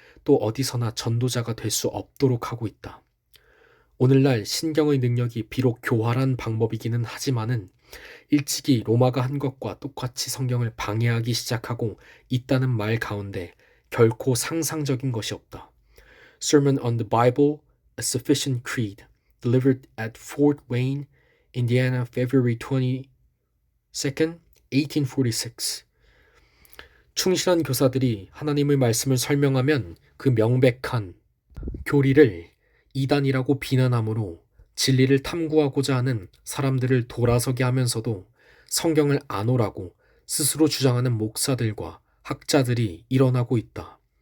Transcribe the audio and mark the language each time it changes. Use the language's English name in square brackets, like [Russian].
[Korean] 또 어디서나 전도자가 될 수 없도록 하고 있다. 오늘날 신경의 능력이 비록 교활한 방법이기는 하지만은 일찍이 로마가 한 것과 똑같이 성경을 방해하기 시작하고 있다는 말 가운데 결코 상상적인 것이 없다. [English] Sermon on the Bible, A Sufficient Creed, delivered at Fort Wayne, Indiana, February 22nd, 1846. [Korean] 충실한 교사들이 하나님의 말씀을 설명하면 그 명백한 교리를 이단이라고 비난함으로 진리를 탐구하고자 하는 사람들을 돌아서게 하면서도 성경을 안 오라고 스스로 주장하는 목사들과 학자들이 일어나고 있다.